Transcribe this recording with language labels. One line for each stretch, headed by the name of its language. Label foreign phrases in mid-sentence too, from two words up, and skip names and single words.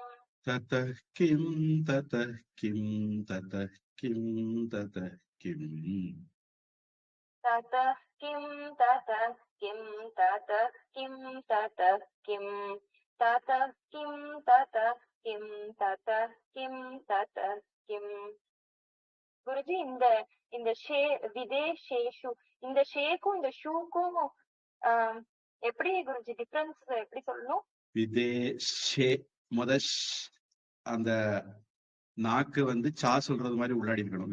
Sanskrit: ततः किं ततः किं ततः किं ततः किम् ततः किं ततः किं ततः किं ततः किं ततः किं ततः किं ततः किं ततः किम्
Tamil: குருஜி இந்த இந்த விதேஷேஷு இந்த ஷேக்கும் இந்த ஷூக்கும் எப்படி குருஜி டிஃபரன்ஸ் எப்படி சொல்லணும்? விதேஷே அந்த நாக்கு வந்து சா சொல்றது மாதிரி உள்ளாடி இருக்கணும்.